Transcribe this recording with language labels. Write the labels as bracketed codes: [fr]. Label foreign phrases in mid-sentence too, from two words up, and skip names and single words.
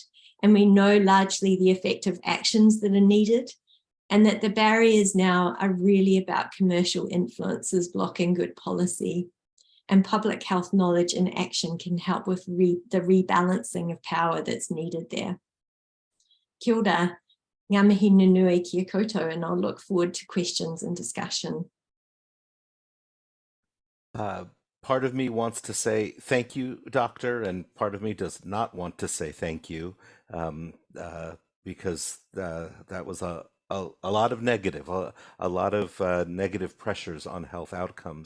[en] And we know largely the effective actions that are needed, and that the barriers now are really about commercial influences blocking good policy, and public health knowledge and action can help with the rebalancing of power that's needed there. [mi] Kia ora. Ngā mihi nunui ki a koutou, [en] and I'll look forward to questions and discussion. Part of me wants to say thank you, doctor, and part of me does not want to say thank you, because that was a lot of negative, a lot of negative pressures on health outcomes.